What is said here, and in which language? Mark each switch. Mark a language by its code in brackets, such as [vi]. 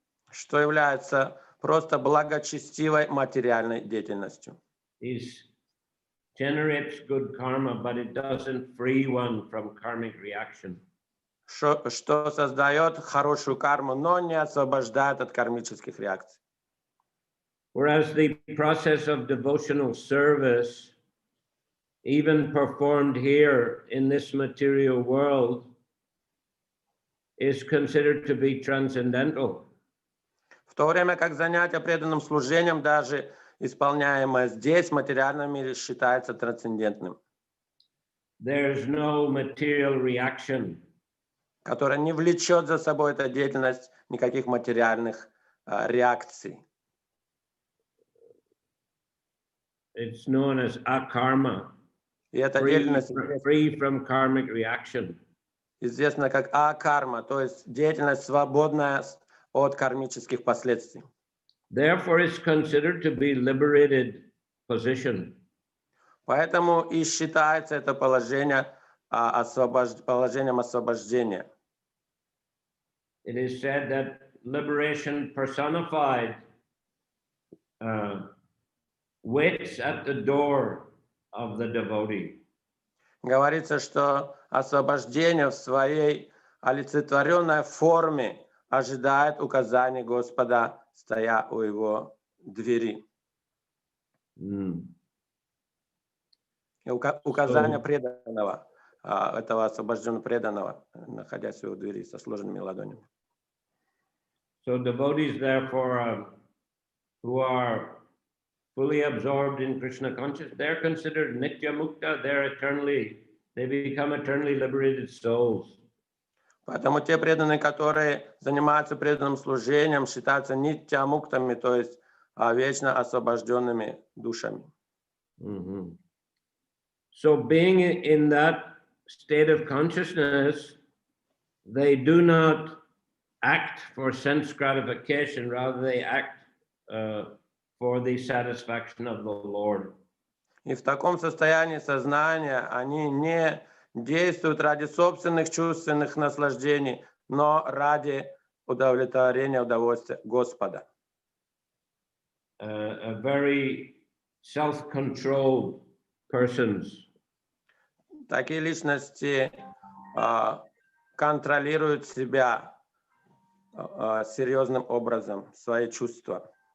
[ru] Что является просто благочестивой материальной деятельностью. [en] It generates good karma, but it doesn't free one from karmic reaction. [ru] Что создает хорошую карму, но не освобождает от кармических реакций. [en] Whereas the process of devotional service, even performed here in this material world, is considered to be transcendental. [ru] В то время как занятие преданным служением, даже исполняемое здесь, в материальном мире, считается трансцендентным. [en] There's no material reaction. [ru] Которое не влечет за собой эта деятельность никаких материальных реакций. [en] It's known as akarma. [ru] И эта деятельность [en] Free from karmic reaction. [ru] известна как акарма, то есть деятельность, свободная от кармических последствий. [en] Therefore, it's considered to be liberated position. [ru] Поэтому и считается это положение положением освобождения. [en] It is said that liberation personified waits at the door of the devotee. [ru] Говорится, что освобождение в своей олицетворенной форме ожидает указаний Господа, стоя у его двери. И указания преданного, этого освобожденного преданного, находясь у его двери со сложенными ладонями. [en] So devotees, therefore, who are fully absorbed in Krishna consciousness, they're considered nitya mukta. They become eternally liberated souls. [ru] Поэтому те преданные, которые занимаются преданным служением, считаются нитья-муктами, то есть вечно освобожденными душами. Mhm. [en] So being in that state of consciousness, they do not act for sense gratification, rather they act for the satisfaction of the Lord. [ru] И в таком состоянии сознания они не действуют ради собственных чувственных наслаждений, но ради удовлетворения удовольствия Господа. [en] A very self-controlled persons. [ru] Такие личности контролируют себя серьезным образом, свои чувства.